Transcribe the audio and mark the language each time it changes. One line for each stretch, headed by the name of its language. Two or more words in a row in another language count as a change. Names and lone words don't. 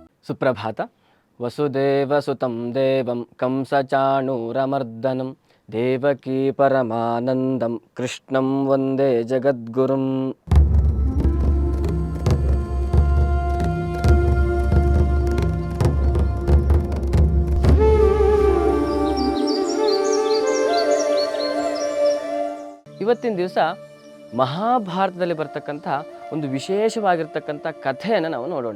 Kannada: ಸುಪ್ರಭಾತ.
Sanskrit: ವಸುದೇವಸುತಂ ದೇವಂ ಕಂಸಚಾಣೂರಮರ್ದನಂ ದೇವಕೀ ಪರಮಾನಂದಂ ಕೃಷ್ಣಂ ವಂದೇ ಜಗದ್ಗುರುಂ.
Kannada: ಇವತ್ತಿನ ದಿವಸ ಮಹಾಭಾರತದಲ್ಲಿ ಬರ್ತಕ್ಕಂಥ ಒಂದು ವಿಶೇಷವಾಗಿರ್ತಕ್ಕಂಥ ಕಥೆಯನ್ನು ನಾವು ನೋಡೋಣ.